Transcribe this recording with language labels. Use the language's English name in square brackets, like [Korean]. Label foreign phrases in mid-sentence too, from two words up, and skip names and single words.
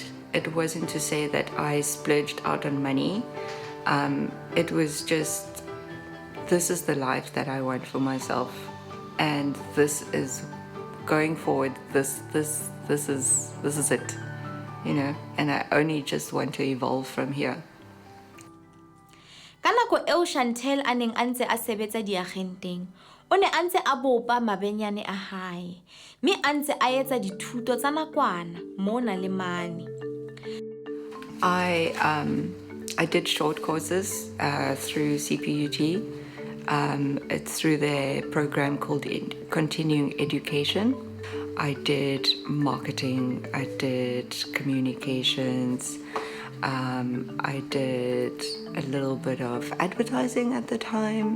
[English] It wasn't to say that I splurged out on money. It was just, this is the life that I want for myself, and this is going forward. This is it, and I only just want to evolve from here. [Southern Sotho] Ka nako eo Chantel a neng a ntse a sebetsa diagenteng, o ne a ntse a bopa mabenyane a hae, mme a ntse a etsa dithuto tsa nakwana mona le mane. [English] I did short courses through CPUT. It's through their program called Continuing Education. I did marketing, I did communications, I did a little bit of advertising at the time.